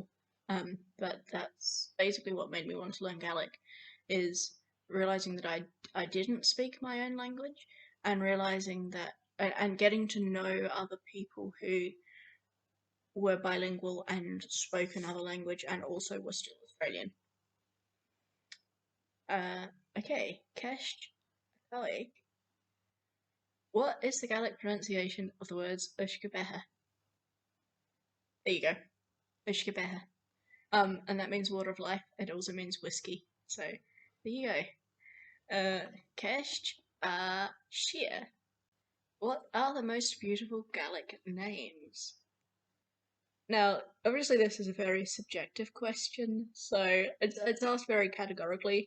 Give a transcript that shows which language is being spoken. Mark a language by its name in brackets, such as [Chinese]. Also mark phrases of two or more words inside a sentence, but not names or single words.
[English] But that's basically what made me want to learn Gaelic, is realizing that I didn't speak my own language, and realizing that and getting to know other people who were bilingual and spoke another language and also were still Australian. Okay, Kesh Gaelic. What is the Gaelic pronunciation of the words [Irish] uisce beatha? [English] There you go, [Irish] uisce beatha. [English] And that means water of life. It also means whiskey. So there you go. Kesh Shir. What are the most beautiful Gaelic names? Now, obviously, this is a very subjective question, so it's asked very categorically.